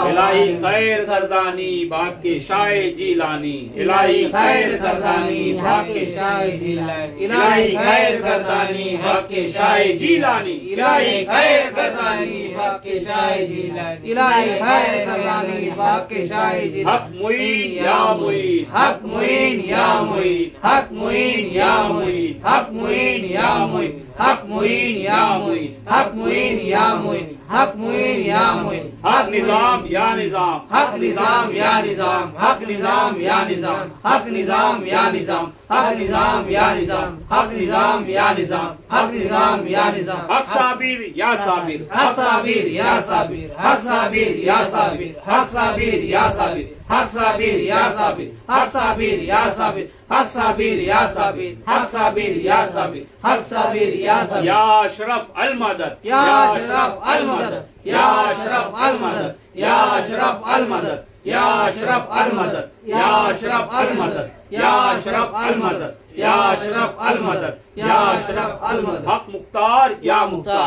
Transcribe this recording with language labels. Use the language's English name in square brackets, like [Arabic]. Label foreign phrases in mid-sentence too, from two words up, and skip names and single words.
[Urdu] الہی خیر گردانی باغ کے شاہ جیلانی, الہی خیر گردانی باغ کے شاہ جیلانی, الہی خیر گردانی باغ کے شاہ جیلانی, الہی خیر گردانی باغ کے شاہ جیلانی, الہی خیر گردانی باغ کے شاہ جیلانی. حق معین یا معین, حق معین یا معین, حق معین یا معین, حق معین یا معین, حق معین یا معین, حق معین یا معین, حق معین یا معین, حق نظام یا نظام, حق نظام یا نظام, حق نظام یا نظام, حق نظام یا نظام, حق نظام یا نظام, حق نظام یا نظام, حق نظام یا نظام. حق صابر یا صابر, حق صابر یا صابر, حق صابر یا صابر, حق صابر یا صابر, حق صابر یا صابر, حق صابر یا صابر, حق صابر یا صابر, حق صابر یا صابر, حق صابر یا صابر. یا اشرف المدد, یا اشرف المدد, یا اشرف المدد, یا اشرف المدد, یا اشرف المدد, یا اشرف المدد, یا اشرف المدد, یا اشرف المدد یا اشرف المدد حق مختار یا مختار